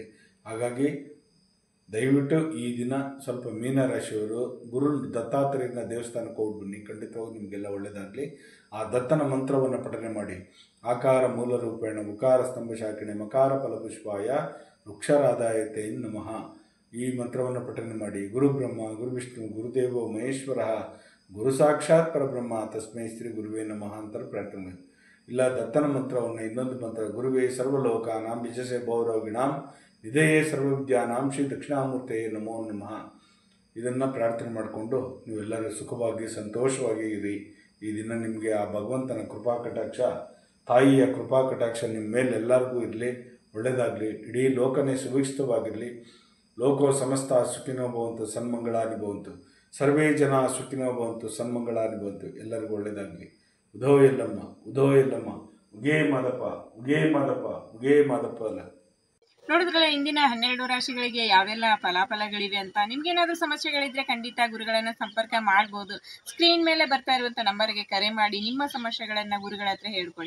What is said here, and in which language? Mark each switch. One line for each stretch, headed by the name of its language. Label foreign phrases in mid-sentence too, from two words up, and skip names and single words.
Kannada: ಹಾಗಾಗಿ ದಯವಿಟ್ಟು ಈ ದಿನ ಸ್ವಲ್ಪ ಮೀನರಾಶಿಯವರು ಗುರು ದತ್ತಾತ್ರೇಯನ ದೇವಸ್ಥಾನಕ್ಕೆ ಹೋಗ್ಬನ್ನಿ, ಖಂಡಿತವಾಗಿ ನಿಮಗೆಲ್ಲ ಒಳ್ಳೆಯದಾಗಲಿ. ಆ ದತ್ತನ ಮಂತ್ರವನ್ನು ಪಠನೆ ಮಾಡಿ.
Sanskrit: ಆಕಾರ ಮೂಲ ರೂಪೇಣ ಮುಖಾರ ಸ್ತಂಭ ಶಾಖಿಣೆ ಮಕಾರ ಫಲಪುಷ್ಪಾಯ ವೃಕ್ಷರಾಧಾಯತೆ ನಮಃ.
Kannada: ಈ ಮಂತ್ರವನ್ನು ಪಠನೆ ಮಾಡಿ.
Sanskrit: ಗುರು ಬ್ರಹ್ಮ ಗುರು ವಿಷ್ಣು ಗುರುದೇವೋ ಮಹೇಶ್ವರ ಗುರು ಸಾಕ್ಷಾತ್ ಪರಬ್ರಹ್ಮ ತಸ್ಮೈ ಶ್ರೀ ಗುರುವೇ ನಮಃ
Kannada: ಅಂತ ಪ್ರಾರ್ಥನೆ ಮಾಡಿ. ಇಲ್ಲ ದತ್ತನ ಮಂತ್ರವನ್ನು ಇನ್ನೊಂದು ಮಂತ್ರ,
Sanskrit: ಗುರುವೇ ಸರ್ವಲೋಕಾನಾಂ ವಿಜಸೇ ಭವರೋಗಿಣಾಂ ನಿಧಯೇ ಸರ್ವವಿದ್ಯಾನಾಂ ಶ್ರೀ ದಕ್ಷಿಣಾಮೂರ್ತಯೇ ನಮೋ ನಮಃ.
Kannada: ಇದನ್ನು ಪ್ರಾರ್ಥನೆ ಮಾಡಿಕೊಂಡು ನೀವೆಲ್ಲರೂ ಸುಖವಾಗಿ ಸಂತೋಷವಾಗಿ ಇರಿ. ಈ ದಿನ ನಿಮಗೆ ಆ ಭಗವಂತನ ಕೃಪಾ ಕಟಾಕ್ಷ, ತಾಯಿಯ ಕೃಪಾ ಕಟಾಕ್ಷ ನಿಮ್ಮ ಮೇಲೆ ಎಲ್ಲರಿಗೂ ಇರಲಿ, ಒಳ್ಳೆಯದಾಗಲಿ. ಇಡೀ ಲೋಕನೇ ಸುಭಿಕ್ಷಿತವಾಗಿರಲಿ.
Sanskrit: ಲೋಕೋ ಸಮಸ್ತ ಸುಖಿನೋ ಭವಂತು ಸನ್ಮಂಗಳಾನಿ ಭವಂತು, ಸರ್ವೇ ಜನ ಸುಖಿನೋ ಭವಂತು ಸನ್ಮಂಗಳಾನಿ ಭವಂತು.
Kannada: ಎಲ್ಲರಿಗೂ ಒಳ್ಳೆಯದಾಗಲಿ. ಉದೋ ಯಲ್ಲಮ್ಮ ಉದೋ ಯಲ್ಲಮ್ಮ, ಉಗೇ ಮಾದಪ್ಪ ಉಗೇ ಮಾದಪ್ಪ ಉಗೇ ಮಾದಪ್ಪ ಅಲ್ಲ. ನೋಡಿದ್ರಲ್ಲ ಇಂದಿನ 12 ರಾಶಿಗಳಿಗೆ ಯಾವೆಲ್ಲ ಫಲಾಫಲಗಳಿವೆ ಅಂತ. ನಿಮ್ಗೇನಾದ್ರೂ ಸಮಸ್ಯೆಗಳಿದ್ರೆ ಖಂಡಿತ ಗುರುಗಳನ್ನ ಸಂಪರ್ಕ ಮಾಡ್ಬೋದು. ಸ್ಕ್ರೀನ್ ಮೇಲೆ ಬರ್ತಾ ಇರುವಂತ ನಂಬರ್ಗೆ ಕರೆ ಮಾಡಿ ನಿಮ್ಮ ಸಮಸ್ಯೆಗಳನ್ನ ಗುರುಗಳ ಹತ್ರ ಹೇಳ್ಕೊಳ್ಳಿ.